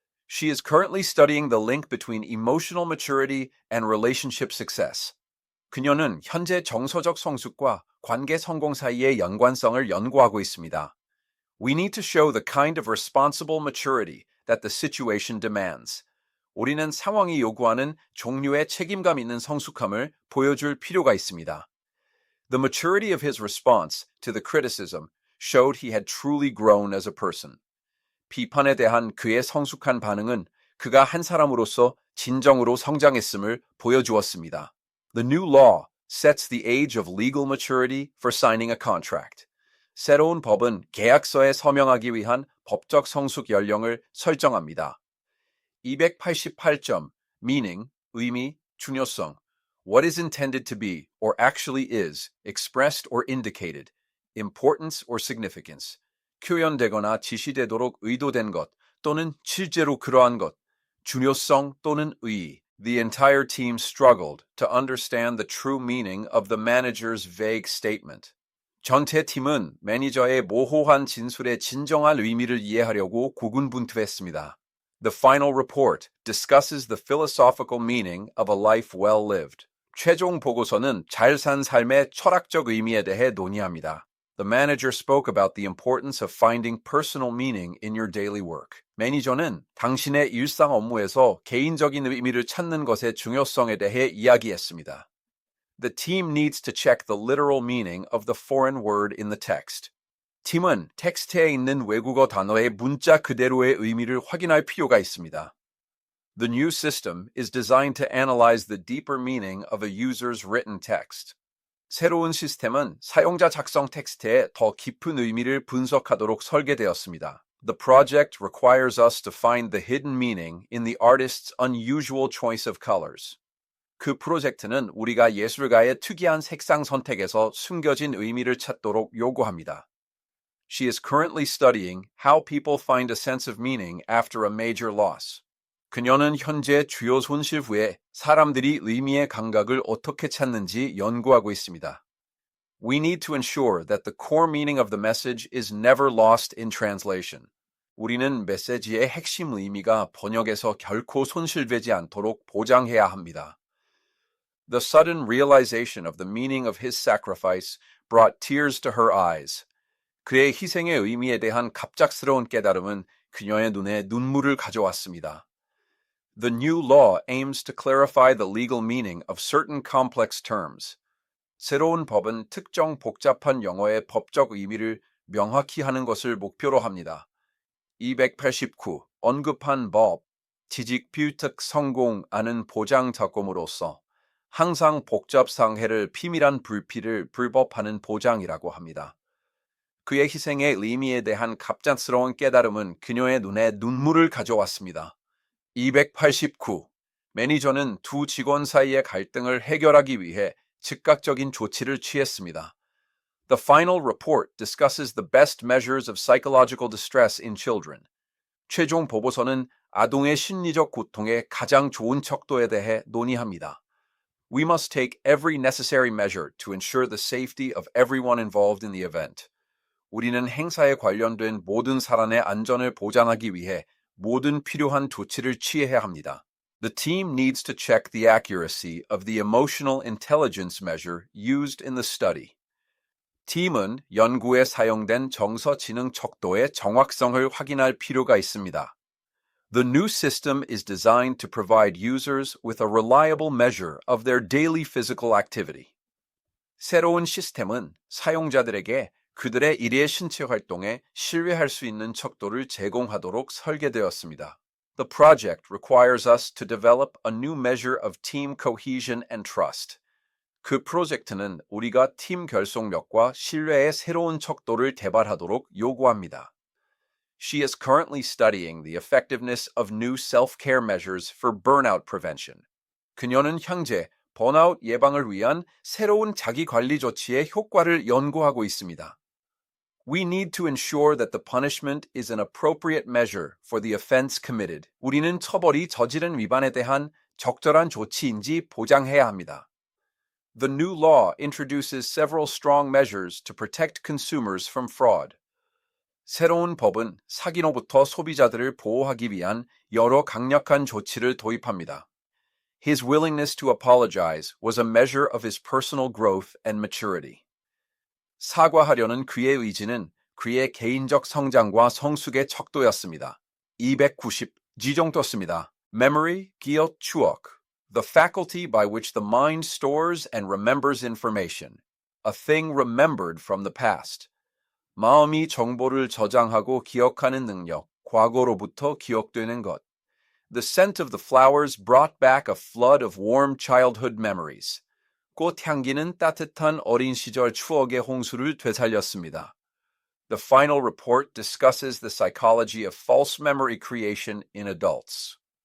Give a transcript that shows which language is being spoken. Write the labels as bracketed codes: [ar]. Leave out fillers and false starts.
[en] She is currently studying the link between emotional maturity and relationship success. [ko] 그녀는 현재 정서적 성숙과 관계 성공 사이의 연관성을 연구하고 있습니다. [en] We need to show the kind of responsible maturity that the situation demands. [ko] 우리는 상황이 요구하는 종류의 책임감 있는 성숙함을 보여줄 필요가 있습니다. [en] The maturity of his response to the criticism showed he had truly grown as a person. [ko] 비판에 대한 그의 성숙한 반응은 그가 한 사람으로서 진정으로 성장했음을 보여주었습니다. [en] The new law sets the age of legal maturity for signing a contract. [ko] 새로운 법은 계약서에 서명하기 위한 법적 성숙 연령을 설정합니다. 288점, meaning, 의미, 중요성. [en] What is intended to be, or actually is, expressed or indicated, importance or significance. [ko] 표현되거나 지시되도록 의도된 것 또는 실제로 그러한 것, 중요성 또는 의의. [en] The entire team struggled to understand the true meaning of the manager's vague statement. [ko] 전체 팀은 매니저의 모호한 진술의 진정한 의미를 이해하려고 고군분투했습니다. [en] The final report discusses the philosophical meaning of a life well lived. [ko] 최종 보고서는 잘 산 삶의 철학적 의미에 대해 논의합니다. [en] The manager spoke about the importance of finding personal meaning in your daily work. [ko] 매니저는 당신의 일상 업무에서 개인적인 의미를 찾는 것의 중요성에 대해 이야기했습니다. [en] The team needs to check the literal meaning of the foreign word in the text. [ko] 팀은 텍스트에 있는 외국어 단어의 문자 그대로의 의미를 확인할 필요가 있습니다. [en] The new system is designed to analyze the deeper meaning of a user's written text. [ko] 새로운 시스템은 사용자 작성 텍스트의 더 깊은 의미를 분석하도록 설계되었습니다. [en] The project requires us to find the hidden meaning in the artist's unusual choice of colors. [ko] 그 프로젝트는 우리가 예술가의 특이한 색상 선택에서 숨겨진 의미를 찾도록 요구합니다. [en] She is currently studying how people find a sense of meaning after a major loss. [ko] 그녀는 현재 주요 손실 후에 사람들이 의미의 감각을 어떻게 찾는지 연구하고 있습니다. [en] We need to ensure that the core meaning of the message is never lost in translation. [ko] 우리는 메시지의 핵심 의미가 번역에서 결코 손실되지 않도록 보장해야 합니다. [en] The sudden realization of the meaning of his sacrifice brought tears to her eyes. [ko] 그의 희생의 의미에 대한 갑작스러운 깨달음은 그녀의 눈에 눈물을 가져왔습니다. [en] The new law aims to clarify the legal meaning of certain complex terms. [ko] 새로운 법은 특정 복잡한 영어의 법적 의미를 명확히 하는 것을 목표로 합니다. 289. 언급한 법, 지직필특 성공하는 보장 작품으로서 항상 복잡 상해를 피밀한 불피를 불법하는 보장이라고 합니다. 그의 희생의 의미에 대한 갑작스러운 깨달음은 그녀의 눈에 눈물을 가져왔습니다. 289. 매니저는 두 직원 사이의 갈등을 해결하기 위해 즉각적인 조치를 취했습니다. [en] The final report discusses the best measures of psychological distress in children. [ko] 최종 보고서는 아동의 심리적 고통의 가장 좋은 척도에 대해 논의합니다. [en] We must take every necessary measure to ensure the safety of everyone involved in the event. [ko] 우리는 행사에 관련된 모든 사람의 안전을 보장하기 위해 모든 필요한 조치를 취해야 합니다. [en] The team needs to check the accuracy of the emotional intelligence measure used in the study. [ko] 팀은 연구에 사용된 정서 지능 척도의 정확성을 확인할 필요가 있습니다. [en] The new system is designed to provide users with a reliable measure of their daily physical activity. [ko] 새로운 시스템은 사용자들에게 그들의 일의 신체 활동에 신뢰할 수 있는 척도를 제공하도록 설계되었습니다. [en] The project requires us to develop a new measure of team cohesion and trust. [ko] 그 프로젝트는 우리가 팀 결속력과 신뢰의 새로운 척도를 개발하도록 요구합니다. [en] She is currently studying the effectiveness of new self-care measures for burnout prevention. [ko] 그녀는 현재 번아웃 예방을 위한 새로운 자기관리 조치의 효과를 연구하고 있습니다. [en] We need to ensure that the punishment is an appropriate measure for the offense committed. [ko] 우리는 처벌이 저지른 위반에 대한 적절한 조치인지 보장해야 합니다. [en] The new law introduces several strong measures to protect consumers from fraud. [ko] 새로운 법은 사기로부터 소비자들을 보호하기 위한 여러 강력한 조치를 도입합니다. [en] His willingness to apologize was a measure of his personal growth and maturity. [ko] 사과하려는 그의 의지는 그의 개인적 성장과 성숙의 척도였습니다. 290G 정도였습니다. Memory, 기억, 추억. [en] The faculty by which the mind stores and remembers information. A thing remembered from the past. [ko] 마음이 정보를 저장하고 기억하는 능력, 과거로부터 기억되는 것. [en] The scent of the flowers brought back a flood of warm childhood memories. [ko] 꽃향기는 따뜻한 어린 시절 추억의 홍수를 되살렸습니다. [en] The final report discusses the psychology of false memory creation in adults.